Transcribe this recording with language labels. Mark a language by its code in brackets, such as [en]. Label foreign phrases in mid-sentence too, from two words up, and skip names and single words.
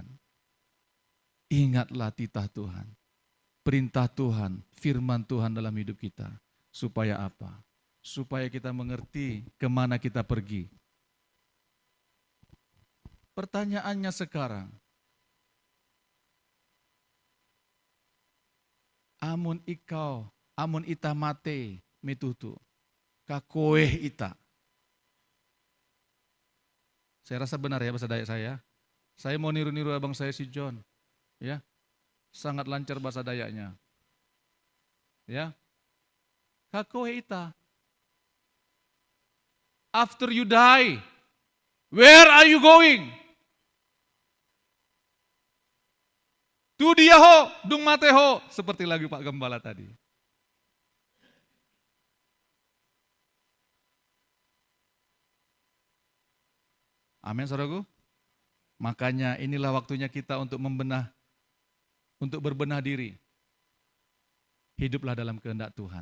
[id] Ingatlah titah Tuhan, perintah Tuhan, firman Tuhan dalam hidup kita. Supaya apa? Supaya kita mengerti kemana kita pergi. Pertanyaannya sekarang, [nij] amun ita mate mitutu, kakoeh ita. [id] Saya rasa benar ya bahasa Dayak saya. Saya mau niru-niru abang saya si John. Ya, sangat lancar bahasa Dayaknya. Ya, [nij] kakohe ita. [en] After you die, where are you going? [bbc] Tu dia ho, dung mate ho, [id] seperti lagu Pak Gembala tadi. Amin, saudaraku. Makanya inilah waktunya kita untuk berbenah diri. Hiduplah dalam kehendak Tuhan.